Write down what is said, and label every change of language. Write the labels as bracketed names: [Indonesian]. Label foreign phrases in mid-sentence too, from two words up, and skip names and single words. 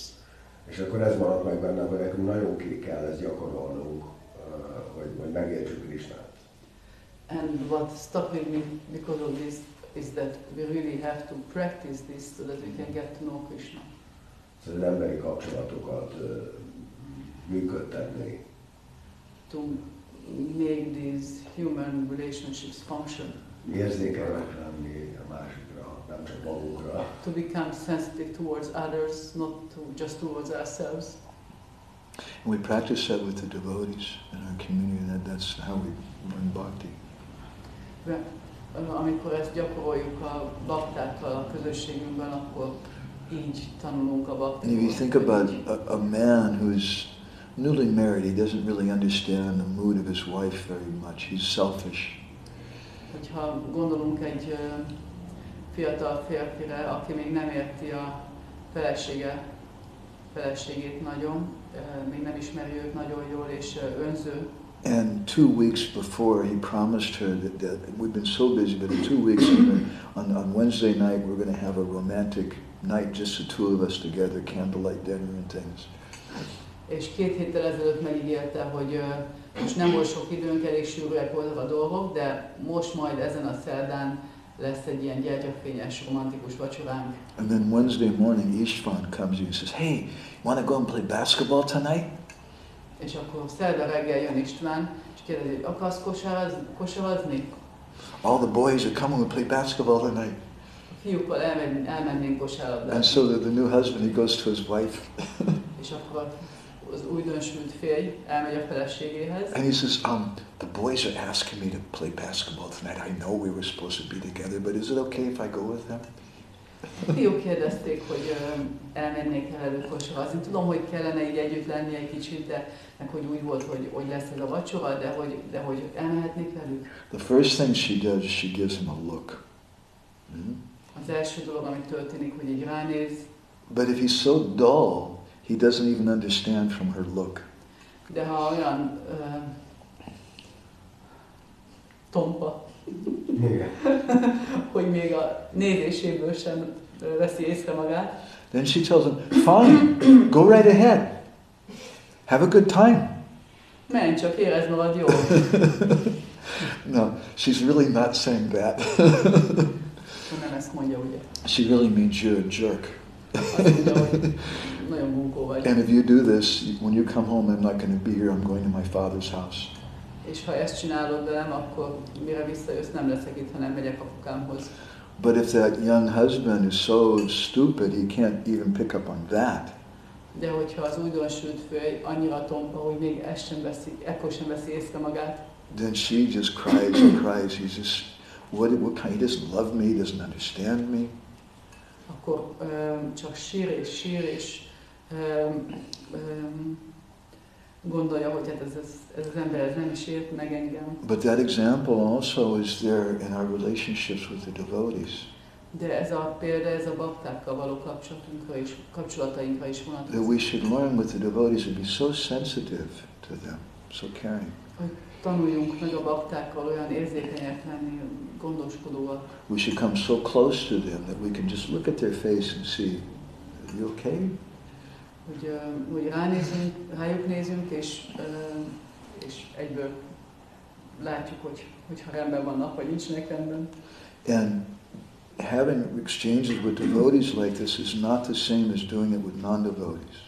[Hungarian] És akkor ez maradt meg bennem, hogy nekünk nagyon kell ezt gyakorolnunk, hogy megértsük Krishnát. [English] And what stuck with me because of this is that we really have to practice this so that we can get to know Krishna. [Hungarian] Szóval az emberi kapcsolatokat működtetni. [English] To make these human relationships function. [Hungarian] Érzékenyek lenni a másikra, nem csak magunkra. [English] To become sensitive towards others, not just towards ourselves. And we practice that with the devotees in our community. That's how we learn bhakti. [Hungarian] Amikor ezt gyakoroljuk a baktákkal a közösségünkben, akkor így tanulunk a baktákkal. [English] And if you think about a man who's newly married, he doesn't really understand the mood of his wife very much. He's selfish. [Hungarian] Hogyha gondolunk egy fiatal férfire, aki még nem érti a feleségét nagyon, még nem ismeri őt nagyon jól, és önző. [English] And 2 weeks before, he promised her that we've been so busy, but in 2 weeks, on Wednesday night, we're going to have a romantic night, just the two of us together, candlelight dinner and things. [Hungarian] És 2 héttel ezelőtt megígérte, hogy most nem volt sok időnk, elég sűrűek voltak a dolgok, de most majd ezen a szerdán lesz egy ilyen gyertyafényes, romantikus vacsoránk. [English] And then Wednesday morning, Ishvan comes in and says, "Hey, want to go and play basketball tonight?" [Hungarian] És akkor szerda reggel jön István, és kérdezi, hogy akarsz kosarazni? [English] All the boys are coming to play basketball tonight. [Hungarian] A fiúkkal elmennénk kosárlabdázni. [English] And so the new husband, he goes to his wife. [Hungarian] És akkor az újdonsült férj elmegy a feleségéhez. [English] And he says, the boys are asking me to play basketball tonight. I know we were supposed to be together, but is it okay if I go with them? [Hungarian] A fiúk kérdezték, hogy elmennék el velük kosarazni. Tudom, hogy kellene így együtt lenni egy kicsit, de meg hogy úgy volt, hogy lesz ez a vacsora, de hogy elmehetnék velük. [English] The first thing she does is she gives him a look. [Hungarian] Az első dolog, ami történik, hogy így ránéz. [English] But if he's so dull, he doesn't even understand from her look. [Hungarian] De ha olyan tompa, hogy még a nézéséből sem veszi észre magát. [English] Then she tells him, "Fine, go right ahead. Have a good time." [Hungarian] Menj csak, érezd magad jól. [English] No, she's really not saying that. [Hungarian] Nem ezt mondja, ugye. [English] She really means you're a jerk. [Hungarian] Azt mondja, hogy nagyon bunkó vagy. [English] And if you do this, when you come home, I'm not going to be here. I'm going to my father's house. [Hungarian] És ha ezt csinálod velem, akkor mire visszajössz, nem leszek itt, hanem megyek apukámhoz. [English] But if that young husband is so stupid, he can't even pick up on that. [Hungarian] De hogyha az újdonsült férj annyira tompa, hogy még ekkor sem veszi észre magát, [English] then she just cries and cries. He's just, what kind? He doesn't love me. He doesn't understand me. [Hungarian] akkor csak sír és gondolja, hogy hát ez az ember ez nem is ért meg engem. [English] But that example also is there in our relationships with the devotees. [Hungarian] De ez a példa, ez a baktákkal való kapcsolatainkra is [English] That [Hungarian] vonatkozik. [English] we should learn with the devotees to be so sensitive to them, so caring. [Hungarian] Hogy tanuljunk meg a baktákkal olyan érzékenyek lenni, gondoskodóak. [English] We should come so close to them that we can just look at their face and see, are you okay? [Hungarian] Hogy rájuk nézünk, és egyből látjuk, hogy ha rendben vannak, vagy nincsenek rendben. [English] And having exchanges with devotees like this is not the same as doing it with non-devotees.